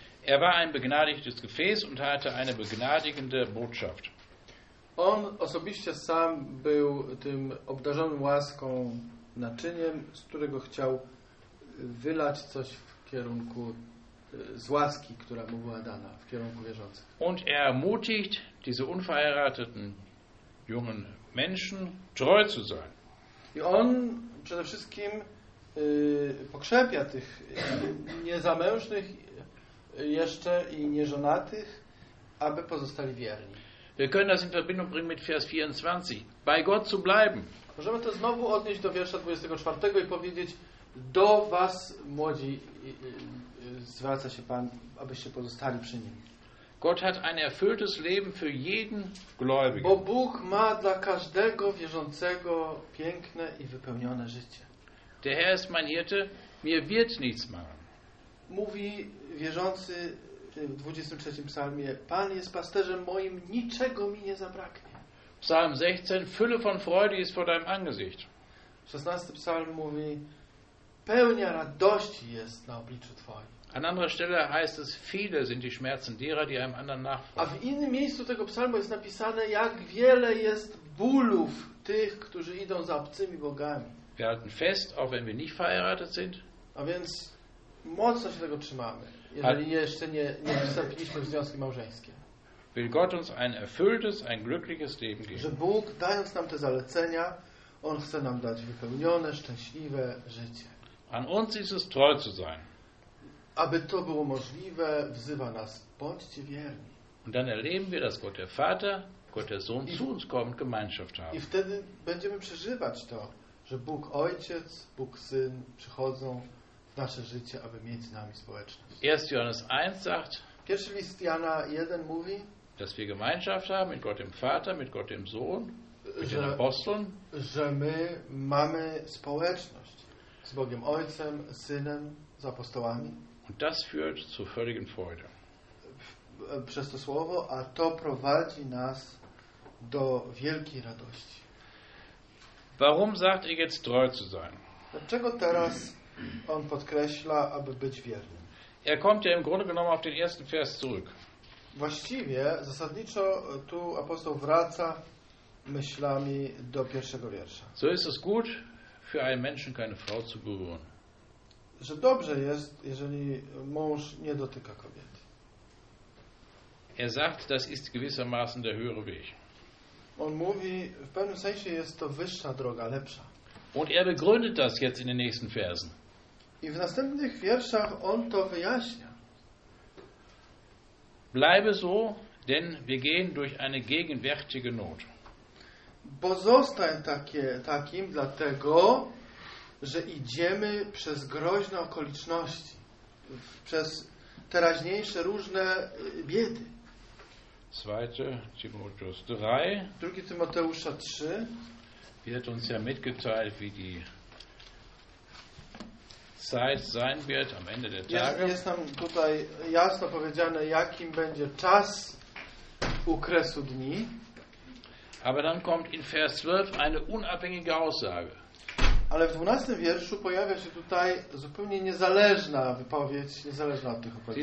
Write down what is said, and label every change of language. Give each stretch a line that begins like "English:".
German: Er war ein begnadigtes Gefäß und hatte eine begnadigende Botschaft.
Polish: On osobiście sam był tym obdarzonym łaską naczyniem, z którego chciał wylać coś w kierunku z łaski, która mu była dana, w kierunku wierzących.
German: Und er ermutigt diese unverheirateten jungen Menschen treu zu sein.
Polish: I on przede wszystkim pokrzepia tych niezamężnych jeszcze i nieżonatych, aby pozostali wierni.
German: Wir können das in Verbindung bringen mit Vers 24. Bei Gott zu bleiben.
Polish: Możemy to znowu odnieść do wiersza 24 i powiedzieć: do was, młodzi, zwraca się Pan, abyście pozostali przy Nim.
German: Gott hat ein erfülltes Leben für jeden Gläubigen.
Polish: Bo Bóg ma dla każdego wierzącego piękne i wypełnione życie.
German: Der Herr ist mein Hirte, mir wird nichts mangeln.
Polish: Mówi wierzący w 23 psalmie: Pan jest pasterzem moim, niczego mi nie zabraknie.
German: Psalm 16: Fülle von Freude ist vor deinem Angesicht.
Polish: 16 psalm mówi: pełnia radości jest na obliczu Twoim.
German: An anderer Stelle heißt es: Viele sind die Schmerzen derer, die einem anderen nachfolgen.
Polish: A w innym miejscu tego psalmu jest napisane, jak wiele jest bólów tych, którzy idą za obcymi bogami.
German: Wir halten fest, auch wenn wir nicht verheiratet sind.
Polish: A więc mocno się tego trzymamy, jeżeli jeszcze nie wstąpiliśmy w związki małżeńskie.
German: Will Gott uns ein erfülltes, ein glückliches Leben geben.
Polish: Że Bóg, dając nam te zalecenia, On chce nam dać wypełnione, szczęśliwe życie.
German: An uns ist es treu zu sein.
Polish: Aby to było możliwe, wzywa nas: bądźcie wierni.
German: Und dann erleben wir, dass Gott der Vater, Gott der Sohn zu uns kommt, Gemeinschaft haben.
Polish: I wtedy będziemy przeżywać to, że Bóg Ojciec, Bóg Syn przychodzą w nasze życie, aby mieć z nami społeczność.
German: 1. Johannes 1 sagt,
Polish: pierwszy list Jana 1 mówi,
German: dass wir Gemeinschaft haben mit Gott dem Vater, mit Gott dem Sohn, mit den Aposteln.
Polish: Że my mamy społeczność z Bogiem Ojcem, Synem, z apostołami.
German: Und das führt zu völligen Freude.
Polish: Przez to słowo, a to prowadzi nas do wielkiej radości.
German: Warum sagt er jetzt treu zu sein?
Polish: Dlaczego teraz on podkreśla, aby być wiernym?
German: Er kommt ja im Grunde genommen auf den ersten Vers zurück.
Polish: Właściwie, zasadniczo tu apostoł wraca myślami do pierwszego wiersza.
German: So ist es gut für einen Menschen keine Frau zu berühren.
Polish: Że dobrze jest, jeżeli mąż nie dotyka kobiety.
German: Er sagt, das ist gewissermaßen der höhere Weg.
Polish: On mówi, w pewnym sensie jest to wyższa droga, lepsza.
German: Und er begründet das jetzt in den nächsten Versen.
Polish: I w następnych wierszach on to wyjaśnia.
German: Bleibe so, denn wir gehen durch eine gegenwärtige Not.
Polish: Bo zostań takim, dlatego, że idziemy przez groźne okoliczności, przez teraźniejsze różne biedy.
German: 2. Timoteusz 3.
Polish: 2. Timoteusza 3.
German: Wird uns ja mitgeteilt, wie die Zeit sein wird am Ende der Tage.
Polish: Jest nam tutaj jasno powiedziane, jakim będzie czas u kresu dni.
German: Aber dann kommt in Vers 12 eine unabhängige Aussage.
Polish: Ale w 12 wierszu pojawia się tutaj zupełnie niezależna wypowiedź, niezależna od tych opowieści.